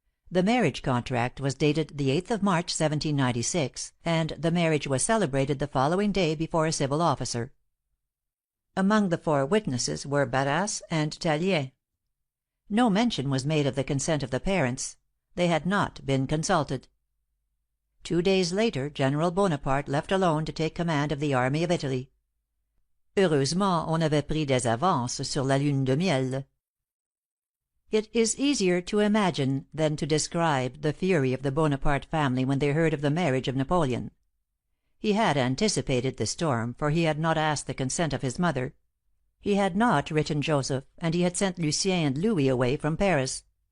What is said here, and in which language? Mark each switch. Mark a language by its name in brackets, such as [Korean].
[English] The marriage contract was dated the 8th of March, 1796, and the marriage was celebrated the following day before a civil officer. Among the 4 witnesses were Barras and Tallien. No mention was made of the consent of the parents. They had not been consulted. 2 days later, General Bonaparte left alone to take command of the army of Italy. [French] Heureusement, on avait pris des avances sur la lune de miel. [English] It is easier to imagine than to describe the fury of the Bonaparte family when they heard of the marriage of Napoleon. He had anticipated the storm, for he had not asked the consent of his mother. He had not written Joseph, and he had sent Lucien and Louis away from Paris.